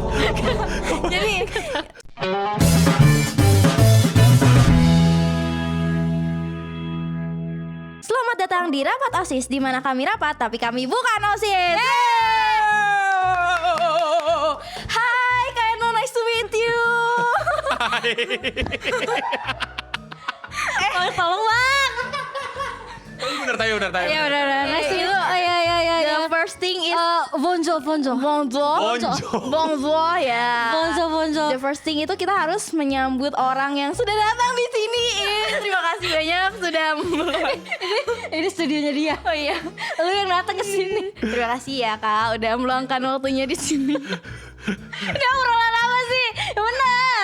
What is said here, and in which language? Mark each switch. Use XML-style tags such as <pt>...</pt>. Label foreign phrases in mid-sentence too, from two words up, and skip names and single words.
<id>Jadi selamat datang di Rapat OSIS, di mana kami rapat tapi kami bukan OSIS. Hai Kak Eno,</id> <en>nice to meet you.</en> <id>Tolong bang. Bener tayo. Ya udah</id> <en>nice to meet you. The first thing is</en> <id>Bonjour. Bonjour ya. Bonjour.</id> <en>The first thing</en> <id>itu kita harus menyambut orang yang sudah datang di sini. Terima kasih banyak sudah Ini studionya dia. Oh iya, Lu yang datang ke sini. terima kasih ya Kak udah meluangkan waktunya di sini. Udah obrolan apa sih? Yang benar.</id>